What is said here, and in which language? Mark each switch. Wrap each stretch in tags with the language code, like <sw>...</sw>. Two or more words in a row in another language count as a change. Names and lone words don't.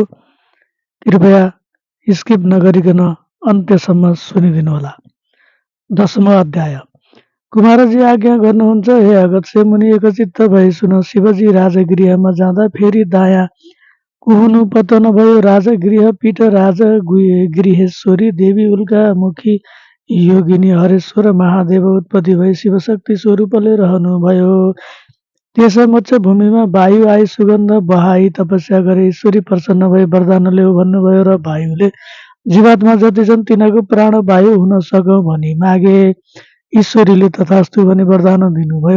<ne>कृपया स्किप नगरिकन अन्त्यसम्म सुनिदिनुहोला। 10औं अध्याय। कुमारजी आज्ञा गर्नुहुन्छ, हे अगस्त्य मुनि, एकचित्त भई सुन। शिवजी राजगृहमा जाँदा फेरि दायाँ कुहुनु पतन भयो। राजगृह पीठ राजगृहेश्वरी देवी उल्का मुखी योगिनी हरेश्वर महादेव उत्पत्ति भई शिवशक्ति स्वरूपले रहनुभयो। त्यस मोक्ष भूमिमा वायु आई सुगन्ध बहाई तपस्या गरे। ईश्वरी प्रसन्न भई वरदान ल्याऊ भन्नुभयो र वायुले जीवात्मा जति छन् तिनीहरूको प्राण वायु हुन सकौँ भनी मागे। ईश्वरीले तथास्तु भनी वरदान दिनुभयो।</ne>